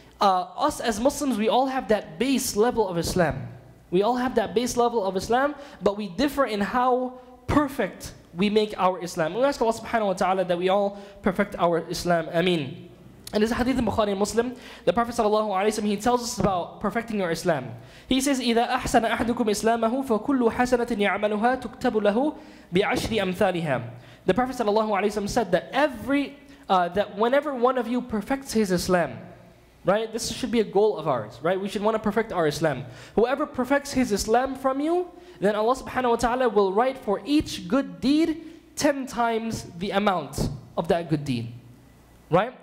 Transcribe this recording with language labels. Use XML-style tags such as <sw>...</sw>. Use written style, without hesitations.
<en>Us as Muslims, we all have that base level of Islam. We all have that base level of Islam, but we differ in how perfect we make our Islam. We ask Allah subhanahu wa ta'ala that we all perfect our Islam. Ameen. And this hadith in Bukhari and Muslim, the Prophet sallallahu alaihi wasallam, he tells us about perfecting your Islam. He says,</en> <ar>إِذَا أَحْسَنَ أَحْدُكُمْ إِسْلَامَهُ فَكُلُّ حَسَنَةٍ يَعْمَلُهَا تُكْتَبُ لَهُ بِعَشْرِ أَمْثَالِهَا.</ar> <en>The Prophet sallallahu alaihi wasallam said that that whenever one of you perfects his Islam, right? This should be a goal of ours, right? We should want to perfect our Islam. Whoever perfects his Islam from you, then Allah subhanahu wa ta'ala will write for each good deed 10 times the amount of that good deed. Right?</en>